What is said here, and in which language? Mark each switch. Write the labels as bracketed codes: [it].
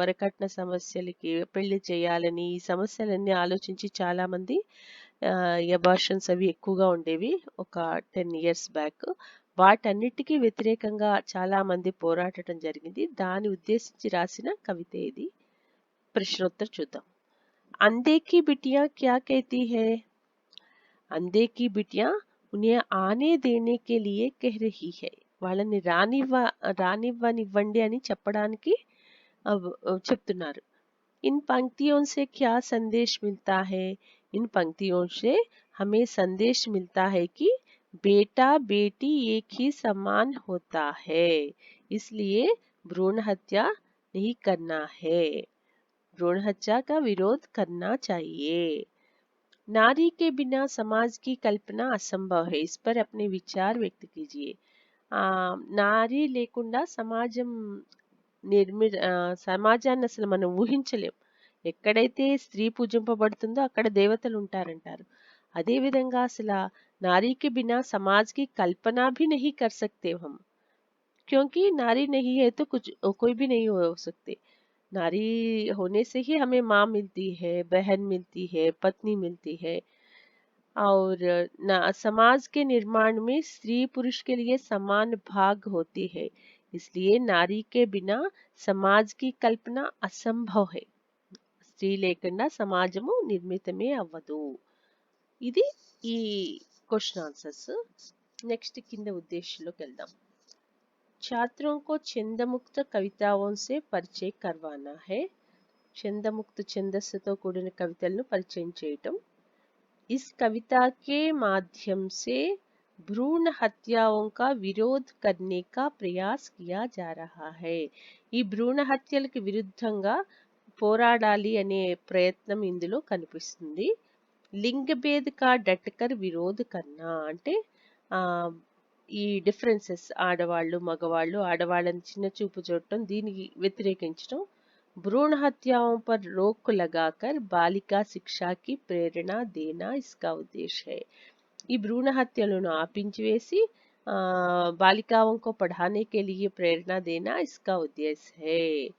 [te] వరకట్న సమస్యలకి, పెళ్లి చేయాలని, ఈ సమస్యలన్నీ ఆలోచించి చాలా మంది అబార్షన్స్ అవి ఎక్కువగా ఉండేవి ఒక 10 years బ్యాక్. వాటన్నిటికీ వ్యతిరేకంగా చాలా మంది పోరాటం జరిగింది. దాన్ని ఉద్దేశించి రాసిన కవిత ఇది. ప్రశ్నోత్తర్ చూద్దాం. [hi] अंधे बिटिया क्या कहती है? अंधे की बिटिया उन्हें आने देने के लिए कह रही है. [te] వాళ్ళని రానివ్వనివ్వండి అని చెప్పడానికి చెప్తున్నారు. [hi] इन पंक्तियों से क्या संदेश मिलता है? इन पंक्तियों से हमें संदेश मिलता है कि बेटा बेटी एक ही समान होता है, इसलिए भ्रूण हत्या नहीं करना है. भ्रूण हत्या का विरोध करना चाहिए. नारी के बिना समाज की कल्पना असंभव है. इस पर अपने विचार व्यक्त कीजिए. [te] నారీ లేకుండా సమాజాన్ని అసలు మనం ఊహించలేం. ఎక్కడైతే స్త్రీ పూజింపబడుతుందో అక్కడ దేవతలు ఉంటారంటారు. అదే విధంగా అసలు [hi] నారీకి బినా సమాజ్ కి కల్పనా भी नहीं कर सकते हम, क्योंकि नारी नहीं है तो कुछ कोई भी नहीं हो सकते. नारी होने से ही हमें माँ मिलती है, बहन मिलती है, पत्नी मिलती है. और समाज के निर्माण में स्त्री पुरुष के लिए समान भाग होती है, इसलिए नारी के बिना समाज की कल्पना असंभव है. [te] స్త్రీ లేకుండా సమాజము నిర్మితమే అవ్వదు. ఇది ఈ క్వశ్చన్ ఆన్సర్స్. నెక్స్ట్ కింద ఉద్దేశంలోకి వెళ్దాం. [hi] छात्रों को छंदमुक्त कविताओं से परिचय करवाना है. [te] छंदमुक्त ఛందస్సుతో కూడిన కవితలను పరిచయం చేయటం. [hi] इस कविता के माध्यम से भ्रूण हत्याओं का विरोध करने का प्रयास किया जा रहा है. [te] ఈ భ్రూణ హత్యలకు విరుద్ధంగా పోరాడాలి అనే ప్రయత్నం ఇందులో కనిపిస్తుంది. [hi] లింగ భేద కా డట్కర్ విరోధ్ కన్నా [te] అంటే ఈ డిఫరెన్సెస్, ఆడవాళ్ళు మగవాళ్ళు, ఆడవాళ్ళని చిన్న చూపు చూడటం, దీనికి వ్యతిరేకించడం. [hi] भ्रूण हत्याओं पर रोक लगाकर बालिका शिक्षा की प्रेरणा देना इसका उद्देश्य है. [te] ఈ భ్రూణ హత్యలను ఆపించివేసి [hi] बालिकाओं को पढ़ाने के लिए प्रेरणा देना इसका उद्देश्य है.